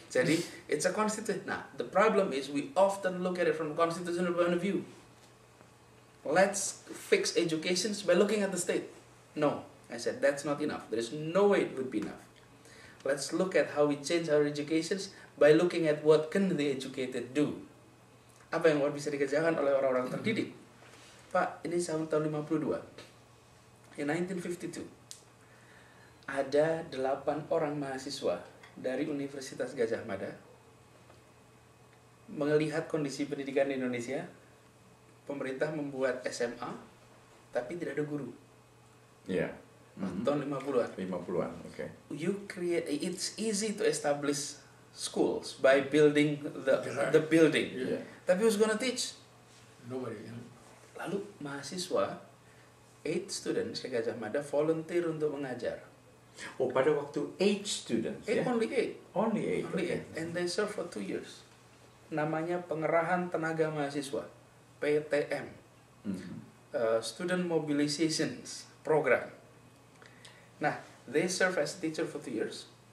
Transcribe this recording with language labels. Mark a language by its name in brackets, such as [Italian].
[English] Jadi it's a constitution. Nah, the problem is we often look at it from a constitutional point of view. Let's fix education by looking at the state. No, I said that's not enough. There is no way it would be enough. Let's look at how we change our educations by looking at what can the educated do. [Indonesian] Apa yang bisa dikerjakan oleh orang-orang terdidik. Pak, ini tahun 52. [English] In 1952, [Indonesian] ada 8 orang mahasiswa dari Universitas Gadjah Mada melihat kondisi pendidikan di Indonesia. Pemerintah membuat SMA, tapi tidak ada guru. Iya. Tahun 50-an. 50-an, oke. [English] It's easy to establish schools by building the building. Yeah. Tapi who's gonna teach? Nobody. [Indonesian] Lalu mahasiswa [English] 8 students [Indonesian] di Gadjah Mada volunteer untuk mengajar. Oh, pada waktu [English] 8 students [Indonesian] ya? [English] Only 8. Only 8. Only 8. And they serve for 2 years. [Indonesian] Namanya Pengerahan Tenaga Mahasiswa, PTM. [English] Student Mobilizations Program. Nah, they serve as teacher for 2 years.